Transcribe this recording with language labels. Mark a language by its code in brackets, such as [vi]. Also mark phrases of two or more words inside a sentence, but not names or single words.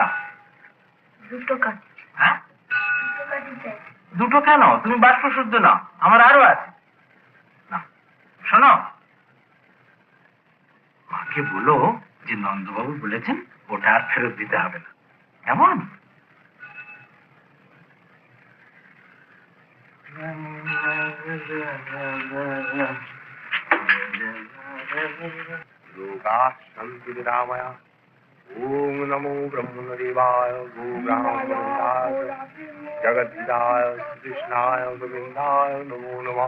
[bn] দুটো কাজ। হ্যাঁ, দুটো কাজই চাই। দুটো কেন? তুমি বাষ্প শুদ্ধ না, আমার আরো আছে। না, শোনো, মাকে বলো যে নন্দবাবু বলেছেন ওটা আর ফেরত দিতে হবে না, কেমন? [sa] लोकाः सन्तु निरामया। ओम नमो ब्रह्मदेवाय गो ब्राह्मणाय जगद्धाय कृष्णाय गोविन्दाय नमो नमः।